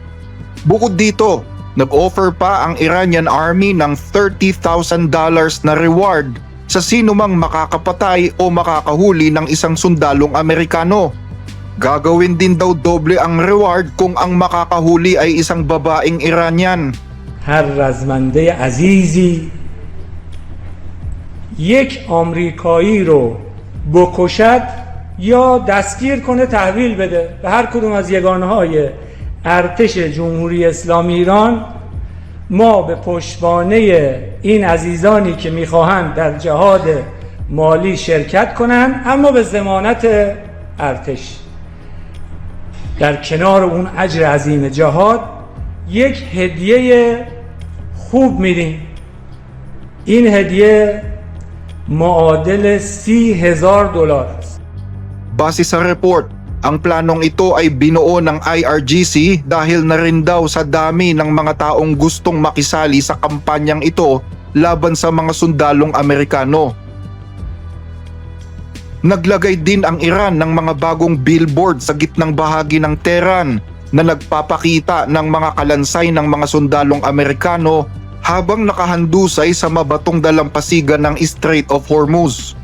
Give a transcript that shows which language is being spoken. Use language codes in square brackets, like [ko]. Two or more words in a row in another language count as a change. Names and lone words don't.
[tl] Bukod dito, nag-offer pa ang Iranian Army ng $30,000 na reward sa sino mang makakapatay o makakahuli ng isang sundalong Amerikano. Gagawin din daw doble ang reward kung ang makakahuli ay isang babaeng Iranian. [fa] هر رزمنده عزیزی یک آمریکایی رو بکشد یا دستگیر کنه تحویل بده به هر کدوم از یگانه‌های ارتش جمهوری اسلامی ایران، ما به پشتوانه این عزیزانی که میخواهند در جهاد مالی شرکت کنند اما به ضمانت ارتش در کنار اون اجر عظیم جهاد یک هدیه خوب میدیم. این هدیه معادل $30,000 است. [tl] Base sa report, ang planong ito ay binuo ng IRGC dahil na rin daw sa dami ng mga taong gustong makisali sa kampanyang ito laban sa mga sundalong Amerikano. Naglagay din ang Iran ng mga bagong billboard sa gitnang bahagi ng Tehran na nagpapakita ng mga kalansay ng mga sundalong Amerikano habang nakahandusay sa mabatong dalampasigan ng Strait of Hormuz.